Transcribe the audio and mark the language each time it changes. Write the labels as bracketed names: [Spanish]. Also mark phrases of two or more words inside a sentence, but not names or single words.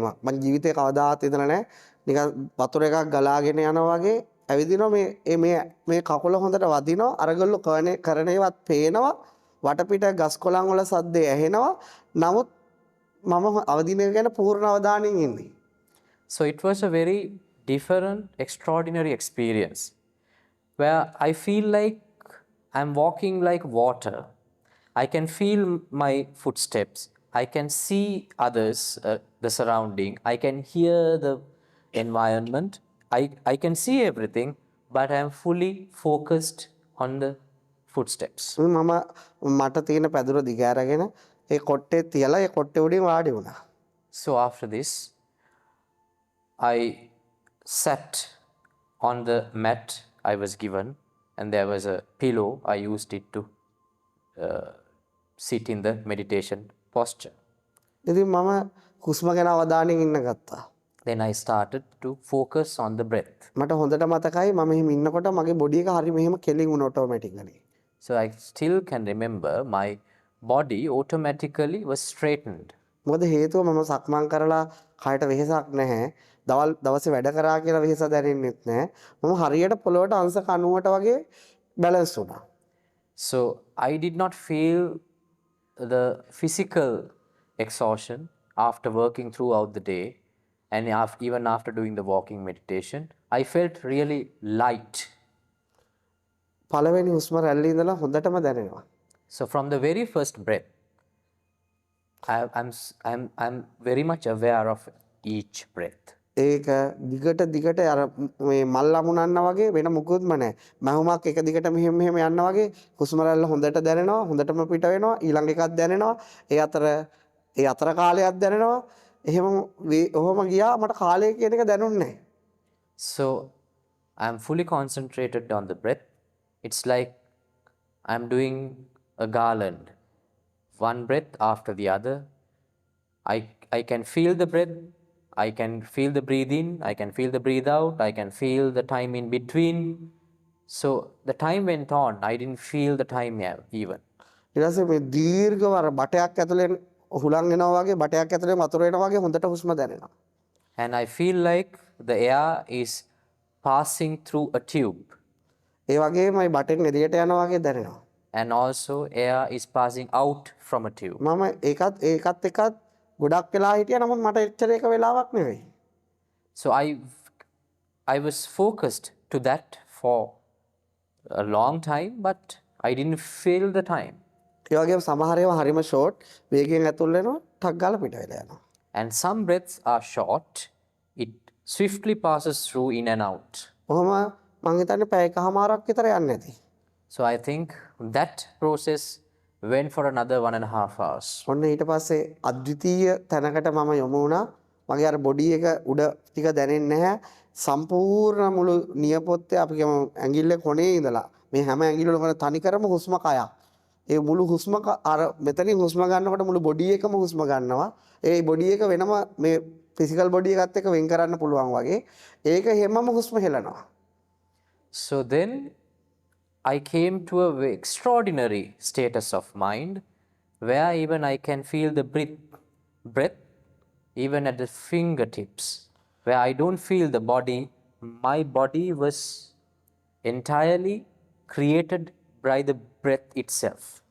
[Sinhala] මම ජීවිතේ කවදාවත් ඉඳලා නැහැ. නිකන් වතුර එකක් ගලාගෙන යනවා වගේ ඇවිදිනවා මේ කකුල හොඳට වදිනවා අරගොල්ලෝ කරණේවත් පේනවා වටපිට ගස් කොළන් වල සද්දේ ඇහෙනවා නමුත් මම අවදින ගැන පූර්ණ අවධානයෙන් ඉන්නේ. [English] So it was a very different, extraordinary experience where I feel like I'm walking like water. I can feel my footsteps. I can see others, the surrounding. I can hear the environment. I can see everything, but I am fully focused on the footsteps. [Sinhala] මට තියෙන පැදුර දිග අරගෙන ඒ කොට්ටේ තියලා ඒ කොට්ටේ උඩින් වාඩි වුණා. [English] So after this, I sat on the mat I was given, and there was a pillow. I used it to sit in the meditation posture. [Sinhala] ඉතින් මම හුස්ම ගැන අවධානයෙන් ඉන්න ගත්තා. [English] Then I started to focus on the breath. [Sinhala] මට හොඳට මතකයි මම එහෙම ඉන්නකොට මගේ බොඩි එක හරි මෙහෙම කෙලින් වුණ ඔටෝමැටිකලි. [English] So I still can remember my body automatically was straightened. [Sinhala] මොකද හේතුව මම සක්මන් කරලා කයට වෙහෙසක් නැහැ. දවසේ වැඩ කරා කියලා වෙහෙස දැනෙන්නෙත් නැහැ. මම හරියට පොළොවට අංශ 90ට වගේ බැලන්ස් වුණා. [English] So I did not feel the physical exhaustion after working throughout the day, and even after doing the walking meditation. I felt really light. [Sinhala] පළවෙනි හුස්ම රැල්ලේ ඉඳලා හොඳටම දැනෙනවා. [English] So from the very first breath, I'm very much aware of each breath. [Sinhala] ඒක දිගට දිගට අර මේ මල් අමුණන්න වගේ වෙන මුකුත්ම නැහැ. මහුමක් එක දිගට මෙහෙම මෙහෙම යන්න වගේ හුස්ම රැල්ල හොඳට දැනෙනවා, හොඳටම පිට වෙනවා, ඊළඟ එකක් දැනෙනවා. ඒ අතර කාලයක් දැනෙනවා. එහෙම ඔහොම ගියා මට කාලය කියන එක දැනුන්නේ නැහැ. [English] So I'm fully concentrated on the breath. It's like I'm doing a garland, one breath after the other. I can feel the breath, I can feel the breathe in, I can feel the breathe out, I can feel the time in between. So the time went on, I didn't feel the time even. [Sinhala] ඊට පස්සේ මේ දීර්ඝව අර බටයක් ඇතුලෙන් හුලං එනවා වගේ බටයක් ඇතුලෙන් වතුර එනවා වගේ හොඳට හුස්ම දැනෙනවා. [English] And I feel like the air is passing through a tube. [Sinhala] ඒ වගේම මේ බටෙන් එළියට යනවා වගේ දැනෙනවා. [English] And also air is passing out from a tube. [Sinhala] මම ඒකත් එකත් ගොඩක් වෙලා හිටියා නමුත් මට එච්චර එක වෙලාවක් නෙවෙයි. [English] So I was focused to that for a long time, but I didn't feel the time. [Sinhala] ඒ වගේම සමහර ඒවා හරිම ෂෝට් වේගයෙන් ඇතුල් වෙනවා ටක් ගාලා පිට වෙලා යනවා. [English] And some breaths are short, it swiftly passes through in and out. [Sinhala] ඔහොම මං හිතන්නේ පැය එකමාරක් විතර යන්නේ නැති. [English] So I think that process went for another 1.5 hours. [Sinhala] ඔන්න ඊට පස්සේ අද්විතීය තැනකට මම යොමු වුණා. මගේ අර බොඩි එක උඩ ටික දැනෙන්නේ නැහැ. සම්පූර්ණ මුළු නියපොත්තේ අපි කියමු ඇඟිල්ල කොනේ ඉඳලා මේ හැම ඇඟිල්ලම කරන තනිකරම හුස්ම කයක්. ඒ මුළු හුස්ම අර මෙතනින් හුස්ම ගන්නකොට මුළු බොඩි එකම හුස්ම ගන්නවා. ඒ බොඩි එක වෙනම මේ [English] physical body [Sinhala] එකත් එක්ක වෙන් කරන්න පුළුවන් වගේ. ඒක හැමම හුස්ම හෙලනවා. [English] So then I came to a extraordinary status of mind where even I can feel the breath even at the fingertips, where I don't feel the body. My body was entirely created by the breath itself.